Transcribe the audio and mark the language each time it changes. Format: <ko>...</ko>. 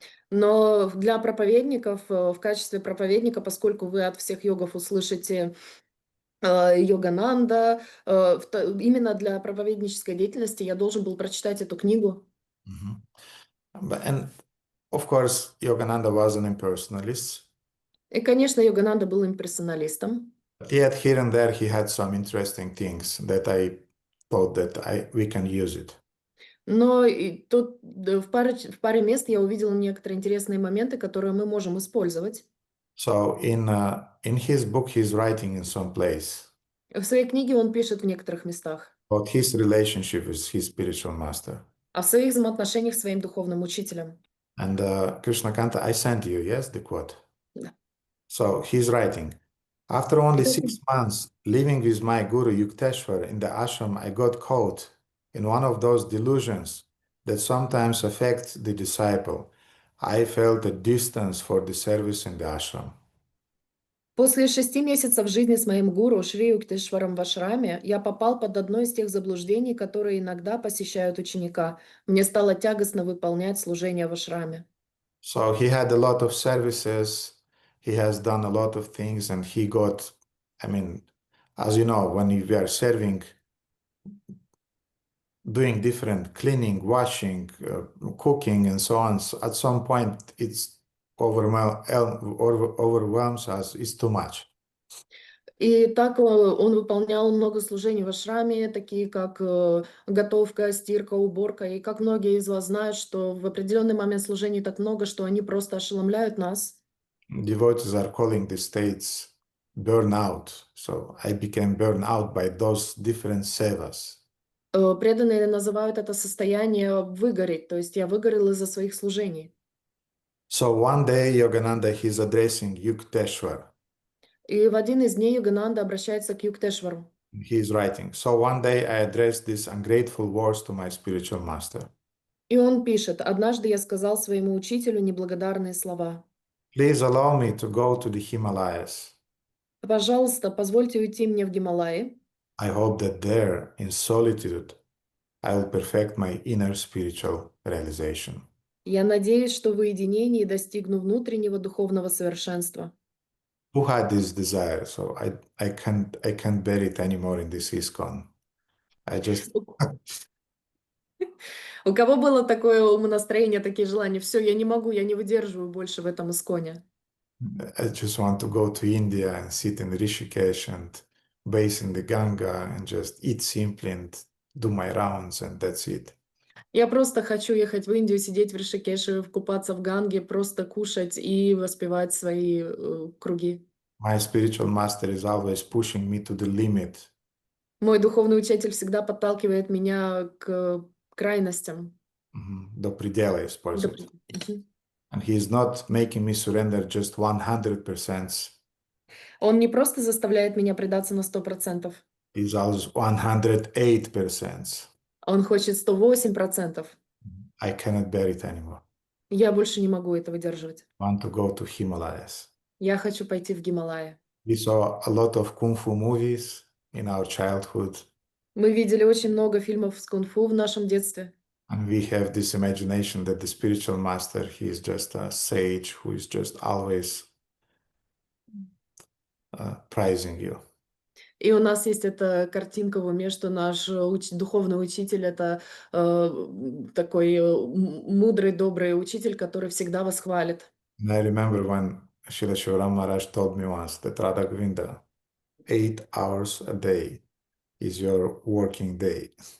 <ru>Но для проповедников, в качестве проповедника, поскольку вы от всех йогов услышите Йогананда, именно для проповеднической деятельности я должен был прочитать эту книгу.</ru> <en>And of course, Yogananda was an impersonalist.</en> <ru>И, конечно, Йогананда был имперсоналистом.</ru> <en>Yet here and there he had some interesting things that I thought that we can use it.</en> <ru>Но и тут в паре мест я увидела некоторые интересные моменты, которые мы можем использовать.</ru> <en>So in his book, he's writing in some place</en> <ru>В своей книге он пишет в некоторых местах</ru> <en>about his relationship with his spiritual master.</en> <ru>о своих взаимоотношениях с своим духовным учителем.</ru> <en>And Krishnakanta, I sent you, yes, the quote.</en> <ru>Да.</ru> <en>So he's writing, after only 6 months living with my guru Yukteswar in the ashram, I got caught in one of those delusions that sometimes affect the disciple. I felt a distance for the service in the ashram.</en> <ru>После 6 месяцев жизни с моим гуру Шри Юктешваром в ашраме я попал под одно из тех заблуждений, которые иногда посещают ученика. Мне стало тягостно выполнять служение в ашраме.</ru> <en>So he had a lot of services, he has done a lot of things, and he got, as you know, when we are serving, doing different cleaning, washing, cooking, and so on, so at some point it's overwhelms us, it's too much.</en> <ru>И так он выполнял много служений в ашраме, такие как готовка, стирка, уборка. И как многие из вас знают, что в определенный момент служений так много, что они просто ошеломляют нас.</ru> <en>Devotees are calling the states burnout. So I became burned out by those different sevas.</en> <ru>Преданные называют это состояние выгореть, то есть я выгорел из-за своих служений.</ru> <en>So one day Yogananda, he's addressing Yukteswar.</en> <ru>И в один из дней Йогананда обращается к Юктешвару.</ru> <en>He's writing, so one day I addressed these ungrateful words to my spiritual master.</en> <ru>И он пишет: «Однажды я сказал своему учителю неблагодарные слова.</ru> <en>Please allow me to go to the Himalayas.</en> <ru>Пожалуйста, позвольте уйти мне в Гималаи.</ru> <en>I hope that there, in solitude, I will perfect my inner spiritual realization.</en> <ru>Я надеюсь, что в уединении достигну внутреннего духовного совершенства.</ru> <en>Who had this desire? So I can't bear it anymore in this ISKCON. I just</en> <ru>У кого было такое умонастроение, такие желания? Все, я не могу, я не выдерживаю больше в этом исконе.</ru> <en>I just want to go to India and sit in Rishikesh and bathe in the Ganga and just eat simply and do my rounds and that's it.</en> <ru>Я просто хочу ехать в Индию, сидеть в Ришикеше, купаться в Ганге, просто кушать и воспевать свои круги.</ru> <en>My spiritual master is always pushing me to the limit.</en> <ru>Мой духовный учитель всегда подталкивает меня к крайностям. До предела До использует. Мгм.</ru> <en>And he is not making me surrender just 100%.</en> <ru>Он не просто заставляет меня предаться на 100%,</ru> <en>He's also 108%.</en> <ru>он хочет 108%.</ru> <en>I cannot bear it anymore.</en> <ru>Я больше не могу это выдерживать.</ru> <en>I want to go to Himalayas.</en> <ru>Я хочу пойти в Гималаи.</ru> <en>We saw a lot of kung fu movies in our childhood,</en> <ru>Мы видели очень много фильмов с кунг-фу в нашем детстве.</ru> <en>and we have this imagination that the spiritual master, he is just a sage who is just always praising you.</en> <ru>И у нас есть эта картинка в уме, что наш духовный учитель — это такой мудрый, добрый учитель, который всегда вас хвалит.</ru> <en>And I remember when Srila Shivaram Maharaj told me once that Radha Govinda, 8 hours a day is your working day.</en>